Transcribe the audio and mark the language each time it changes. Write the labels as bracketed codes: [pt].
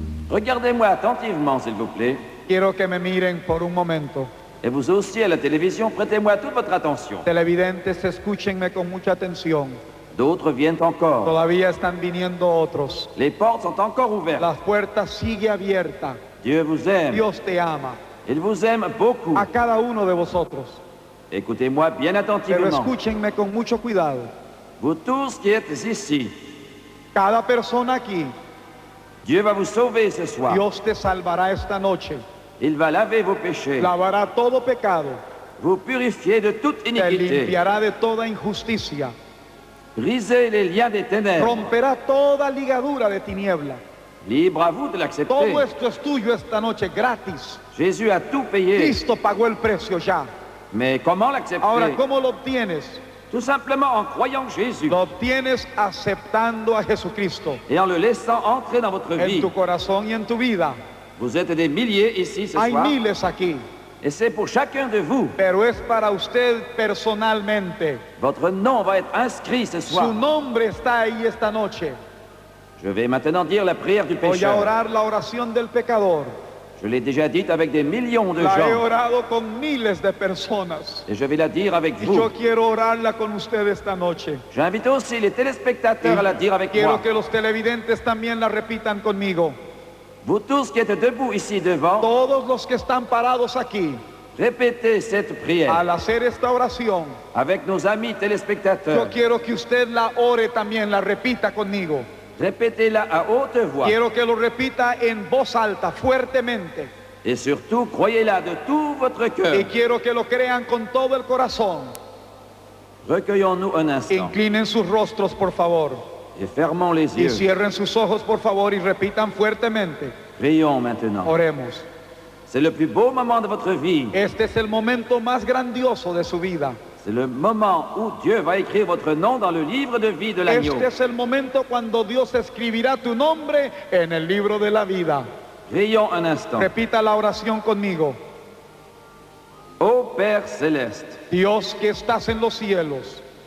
[fr] Regardez-moi attentivement, s'il vous plaît. [es] Quiero que me miren por un momento. [fr] Et vous aussi à la télévision, prêtez-moi toute votre attention. [es] Televidentes, escúchenme con mucha atención. [fr] D'autres viennent encore. [es] Todavía están viniendo otros. [fr] Les portes sont encore ouvertes. [es] La puerta sigue abierta. [fr] Dieu vous aime. [es] Dios te ama. [fr] Il vous aime beaucoup. [es] A cada uno de vosotros. [fr] Écoutez-moi bien [es] Pero [fr] attentivement. [es] escúchenme con mucho cuidado. [fr] Vous tous qui êtes ici, [es] Cada persona aquí, [fr] Dieu va vous sauver ce soir. [es] Dios te salvará esta noche. [fr] Il va laver vos péchés, [es] Lavará todo pecado. [fr] vous purifier de toute [es] Te [fr] iniquité, [es] limpiará de toda injusticia. [fr] briser les liens des ténèbres. [es] Romperá toda ligadura de tiniebla. [fr] Libre à vous de l'accepter. [es] Todo esto es tuyo esta noche, gratis. [fr] Jésus a tout payé. [es] Cristo pagó el precio ya. [fr] Mais comment l'accepter? [es] Ahora, ¿cómo lo obtienes? [fr] Tout simplement en croyant Jésus [es] Lo obtienes aceptando a Jesucristo [fr] et en le laissant entrer dans votre [es] en [fr] vie. [es] tu corazón y en tu vida. [fr] Vous êtes des milliers ici ce [es] Hay [fr] soir [es] miles aquí, [fr] et c'est pour chacun de vous. [es] pero es para usted personalmente. [fr] Votre nom va être inscrit ce [es] Su [fr] soir. [es] nombre está ahí esta noche. [fr] Je vais maintenant dire la prière du [es] Voy a [fr] pécheur. [es] orar la oración del pecador. [fr] Je l'ai déjà dite avec des millions de [es] La he [fr] gens [es] orado con miles de personas. [fr] et je vais la dire avec [es] Y [fr] vous. [es] yo quiero orarla con usted esta noche. [fr] J'invite aussi les téléspectateurs à la dire avec [es] Quiero [fr] moi. [es] que los televidentes también la repitan conmigo. [fr] Vous tous qui êtes debout ici devant, [es] Todos los que están parados aquí, [fr] répétez cette prière [es] al hacer esta oración, [fr] avec nos amis [es] yo [fr] téléspectateurs. [es] quiero que usted la ore también, la repita conmigo. [fr] Répétez-la à haute voix [es] Quiero que lo repita en voz alta, fuertemente. [fr] et surtout croyez-la de tout votre [es] Y [fr] cœur. [es] quiero que lo crean con todo el corazón. [fr] Recueillons-nous un instant [es] Inclinen sus rostros, por favor. [fr] et fermons les [es] Y cierren sus ojos, por favor, y repitan fuertemente. [fr] Prions maintenant. [es] Oremos. [fr] C'est le plus beau moment de votre vie. [es] Este es el momento más grandioso de su vida. [fr] C'est le moment où Dieu va écrire votre nom dans le livre de vie de l'agneau. [es] Este es el momento cuando Dios escribirá tu nombre en el libro de la vida. [fr] Prions un instant. [es] Repita la oración conmigo. [fr] Ô Père céleste, [es] Dios que estás en los cielos,